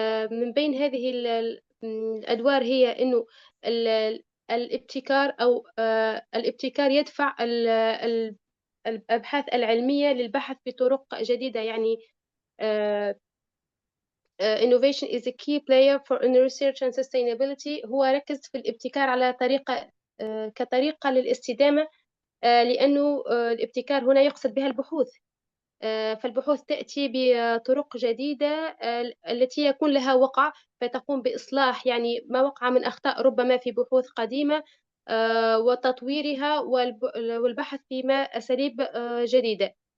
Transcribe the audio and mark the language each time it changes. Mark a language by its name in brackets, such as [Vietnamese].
[Arabic] من بين هذه الأدوار هي أنه الابتكار أو الابتكار يدفع الأبحاث العلمية للبحث بطرق جديدة. [English] يعني innovation is a key player for research and sustainability. [Arabic] هو ركز في الابتكار على طريقة كطريقة للاستدامة، لأنه الابتكار هنا يقصد بها البحوث. فالبحوث تأتي بطرق جديدة التي يكون لها وقع، فتقوم بإصلاح يعني ما وقع من أخطاء ربما في بحوث قديمة، وتطويرها والبحث فيما أساليب جديدة.